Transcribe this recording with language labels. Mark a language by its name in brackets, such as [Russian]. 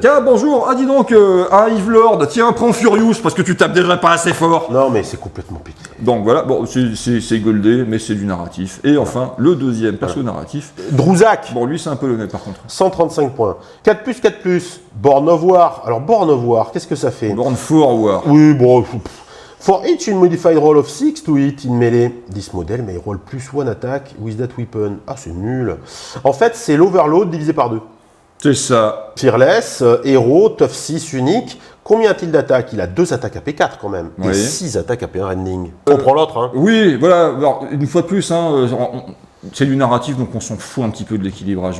[French] Tiens, bonjour, ah dis donc, un Eve Lord, tiens, prends Furious parce que tu tapes déjà pas assez fort. Non, mais c'est complètement pété. Donc voilà, bon, c'est goldé, mais c'est du narratif. Et enfin, le deuxième perso narratif. Druzak, Bon, lui, c'est un peu le nez par contre. 135 points. 4+, 4+, Born of War. Alors, Born of War, qu'est-ce que ça fait? Born for War. Oui, bon. [English] For each in modified roll of 6 to hit in melee, this model may roll +1 attack with that weapon. [French] Ah, c'est nul. En fait, c'est l'overload divisé par 2. C'est ça. Fearless, héros, tough 6 unique. Combien a-t-il d'attaques? Il a 2 attaques à P4 quand même. Et Oui. 6 attaques à P1 rending. On prend l'autre, hein. Oui, voilà, alors, une fois de plus, hein, c'est du narratif, donc on s'en fout un petit peu de l'équilibrage.